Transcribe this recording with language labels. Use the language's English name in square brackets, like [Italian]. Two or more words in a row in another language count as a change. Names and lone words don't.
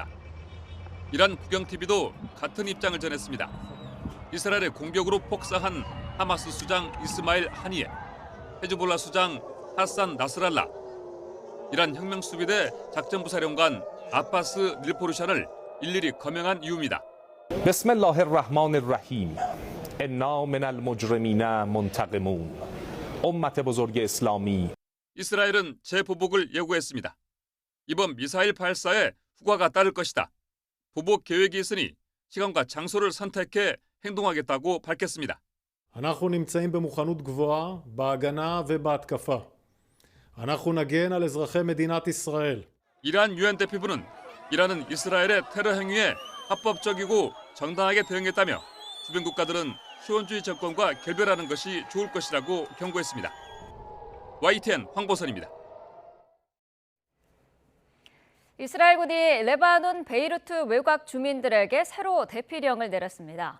[Korean] 이란 국영TV도 같은 입장을 전했습니다. 이스라엘의 공격으로 폭사한 하마스 수장 이스마일 하니에, 헤즈볼라 수장 하산 나스랄라, 이란 혁명수비대 작전부사령관 아바스 닐포르샨을 일일이 거명한 이유입니다. [Arabic] بسم الله الرحمن الرحیم انا من المجرمین منتقمون [Persian] امت بزرگ اسلامی. [Korean] 이스라엘은 재보복을 예고했습니다. 이번 미사일 발사에 후과가 따를 것이다. 보복 계획이 있으니 시간과 장소를 선택해 행동하겠다고 밝혔습니다. [Hebrew] אנחנו נמצאים במוכנות גבוהה בהגנה ובהתקפה. אנחנו נגן על אזרחי מדינת ישראל. [Korean] 이란 유엔 대표부는 이란은 이스라엘의 테러 행위에 합법적이고 정당하게 대응했다며 주변 국가들은 시원주의 정권과 결별하는 것이 좋을 것이라고 경고했습니다. YTN 황보선입니다. 이스라엘군이 레바논 베이루트 외곽 주민들에게 새로 대피령을 내렸습니다.